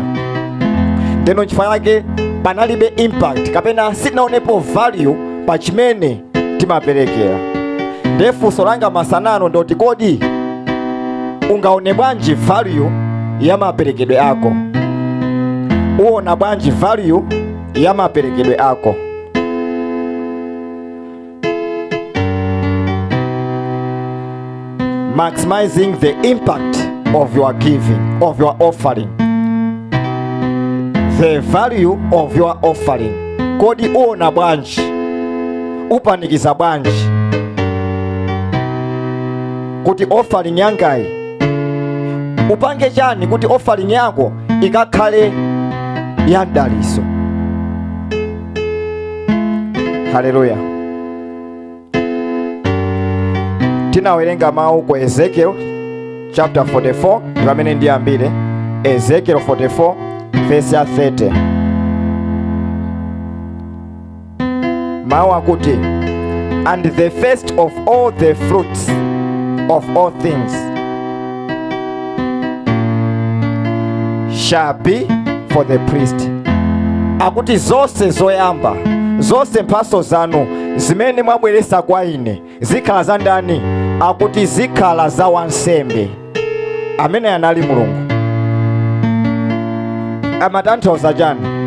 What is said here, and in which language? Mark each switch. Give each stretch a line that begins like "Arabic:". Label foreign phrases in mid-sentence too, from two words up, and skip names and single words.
Nyanja: Ndeno chifukwa yake panalibe impact, kapena sinaonepo value pa chimene timaperekera. Ndefunso langa masanano ndoti kodi ungaone bwanji value ya maperekedwe ako? Uona bwanji value ya maperekedwe ako?
English: Maximizing the impact of your giving, of your offering, the value of your offering.
Nyanja: Kodi uona bwanji, upanikiza bwanji kuti offering yangai upange chani kuti offering yako ikakhale ya daliso? Haleluya. tinawerenga mawu ku Ezekiel chapter 44 pamene ndiyambire Ezekiel 44 verse ya 30. Mawu akuti,
English: and the first of all the fruits of all things shall be for the priest.
Nyanja: Akuti zonse zoyamba, zonse mphatso zanu zimene mwabweretsa kwa ine zikhala za ndani? Akuti zikhala za wansembe amene anali Mulungu. Amatanthauza chani?